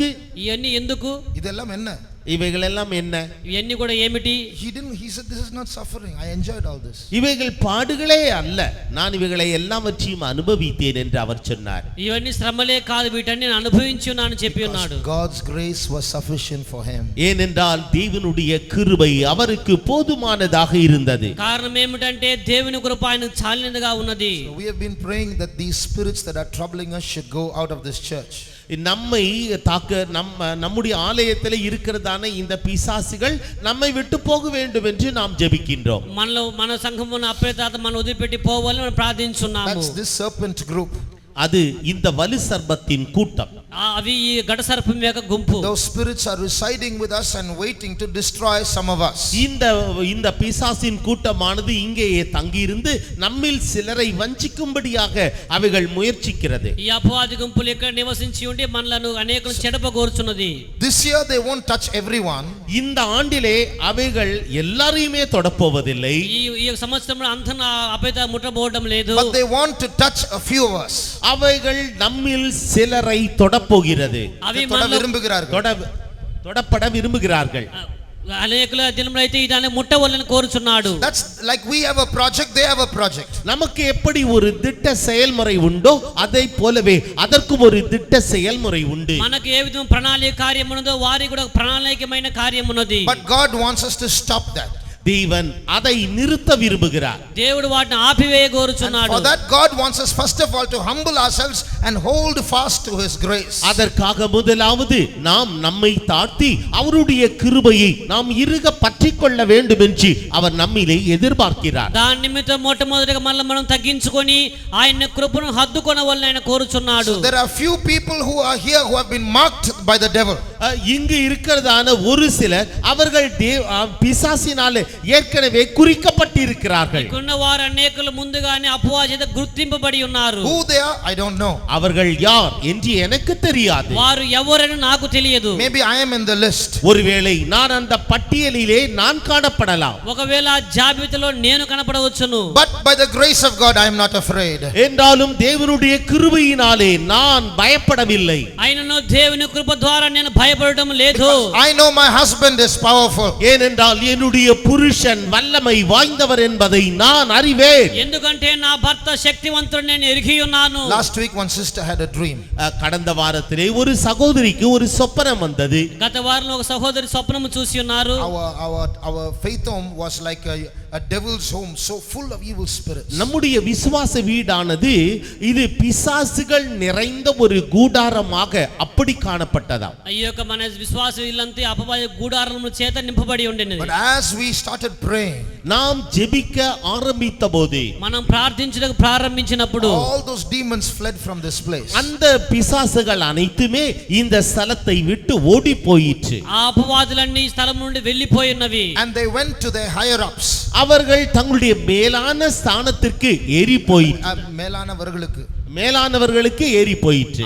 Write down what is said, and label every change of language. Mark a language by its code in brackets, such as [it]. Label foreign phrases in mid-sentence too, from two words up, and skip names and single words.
[te] ఇవన్నీ ఎందుకు? [ta] இதெல்லாம் என்ன? இவைகள் எல்லாம் என்ன? [te] ఇవన్నీ కూడా ఏమిటి? [en] He said this is not suffering. I enjoyed all this. [ta] இவைகள் பாடுகளே அல்ல, நான் இவைகளை எல்லாவற்றையும் அனுபவித்தேன் என்று அவர் சொன்னார். [te] ఇవన్నీ శ్రమలే కాదు, వీటన్ని నేను అనుభవించి ఉన్నాను చెప్పి ఉన్నాడు. [en] God's grace was sufficient for him. [ta] ஏனென்றால் தேவனுடைய கிருபை அவருக்கு போதுமானதாக இருந்தது. [te] కారణం ఏమిటంటే దేవుని కృప ఆయనకు చాలినదిగా ఉన్నది. [en] So we have been praying that these spirits that are troubling us should go out of this church. [ta] நம்மை தாக்க நம்முடைய ஆலயத்தில் இருக்கிறதான இந்த பிசாசுகள் நம்மை விட்டு போக வேண்டும் என்று நாம் ஜெபிக்கின்றோம். [te] మనలో మన సంఘమున అప్రతాత మన వదిలిపెట్టి పోవాలని మనం ప్రార్థించున్నాము. [en] That's this serpent group. [ta] அது இந்த வலு சர்ப்பத்தின் கூட்டம். [te] అవి ఈ గడ సర్పం యొక్క గుంపు. [en] Those spirits are residing with us and waiting to destroy some of us. [ta] இந்த பிசாசின் கூட்டமானது இங்கேயே தங்கி இருந்து நம்மில் சிலரை வஞ்சிக்கும்படியாக அவைகள் முயற்சிக்கிறது. [te] ఈ అపవాది గుంపులు ఇక్కడ నివసించి ఉండి మనలను అనేకులను చెడపగోరుచున్నది. [en] This year they won't touch everyone. [ta] இந்த ஆண்டிலே அவைகள் எல்லாரையுமே தொடப்போவதில்லை. [te] ఈ సంవత్సరంలో అంతా అపేత ముట్టబోవడం లేదు. [en] But they want to touch a few of us. [ta] அவைகள் நம்மில் சிலரை தொடப்போகிறது. [te] అవి [ta] தொடப்பட விரும்புகிறார்கள். [te] అనేకుల దినములు అయితే ఇదాన్ని ముట్టవలని కోరుచున్నాడు. [en] That's like we have a project, they have a project. [ta] நமக்கு எப்படி ஒரு திட்ட செயல்முறை உண்டோ அதை போலவே அதற்கும் ஒரு திட்ட செயல்முறை உண்டு. [te] మనకు ఏ విధమైన ప్రణాళిక కార్యం ఉన్నదో వారికి కూడా ప్రణాళికమైన కార్యం ఉన్నది. [en] But God wants us to stop that. [ta] தேவன் அதை நிறுத்த விரும்புகிறார். [te] దేవుడు వాటిని ఆపివేయ And కోరుచున్నాడు. [en] for that God wants us first of all to humble ourselves and hold fast to his grace. [ta] அதற்காக முதலாவது நாம் நம்மை தாழ்த்தி அவருடைய கிருபையை நாம் இறுக பற்றிக்கொள்ள வேண்டும் என்று அவர் நம்மிலே எதிர்பார்க்கிறார். [te] దాని నిమిత్తం మొట్టమొదటిగా మనం తగ్గించుకొని ఆయన కృపను హద్దుకొనవలెను ఆయన కోరుచున్నాడు. [en] So there are few people who are here who have been marked by the devil. [ta] இங்கு இருக்கிறதான ஒரு சிலர் அவர்கள் பிசாசினாலே ஏற்கனவே குறிக்கப்பட்டிருக்கிறார்கள். [te] ఇక్కడున్న వారు అనేకులు ముందుగానే అపవాది చేత గుర్తింపబడి ఉన్నారు. [en] Who they are, I don't know. [ta] அவர்கள் யார் என்று எனக்கு தெரியாது. [te] వారు ఎవరని నాకు తెలియదు. [en] Maybe I am in the list. [ta] ஒருவேளை நான் அந்த பட்டியலிலே நான் காணப்படலாம். [te] ఒకవేళ ఆ జాబితాలో నేను కనపడవచ్చును. [en] But by the grace of God I am not afraid. [ta] என்றாலும் தேவனுடைய கிருபையினாலே நான் பயப்படவில்லை. [te] అయినను దేవుని కృప ద్వారా నేను భయపడడం లేదు. [en] I know my husband is powerful. [ta] ஏனென்றால் என்னுடைய புருஷன் வல்லமை வாய்ந்தவர் என்பதை நான் அறிவேன். [te] ఎందుకంటే నా భర్త శక్తివంతుడు నేను ఎరిగి ఉన్నాను. [en] Last week one sister had a dream. [ta] கடந்த வாரத்திலே ஒரு சகோதரிக்கு ஒரு சொப்பனம் வந்தது. [te] గత వారంలో ఒక సహోదరి స్వప్నము చూసి ఉన్నారు. [en] Our faith home was like a devil's home, so full of evil spirits. [ta] நம்முடைய விசுவாச வீடானது இது பிசாசுகள் நிறைந்த ஒரு கூடாரமாக அப்படி காணப்பட்டதாம். [te] ఈ యొక్క మన విశ్వాస ఇల్లంతా అపవాది గూడారముల చేత నింపబడి ఉండేది. [en] But as we started praying, [ta] நாம் ஜெபிக்க ஆரம்பித்தபோது [te] మనం ప్రార్థించడానికి ప్రారంభించినప్పుడు [en] all those demons fled from this place. [ta] அந்த பிசாசுகள் அனைத்துமே இந்த ஸ்தலத்தை விட்டு ஓடி போயிற்று. [te] ఆ అపవాదులన్నీ ఈ స్థలం నుండి వెళ్ళిపోయి ఉన్నవి. [en] And they went to their higher ups. [ta] அவர்கள் தங்களுடைய மேலான ஸ்தானத்திற்கு ஏறி போயிற்று. மேலானவர்களுக்கு ஏறி போயிற்று.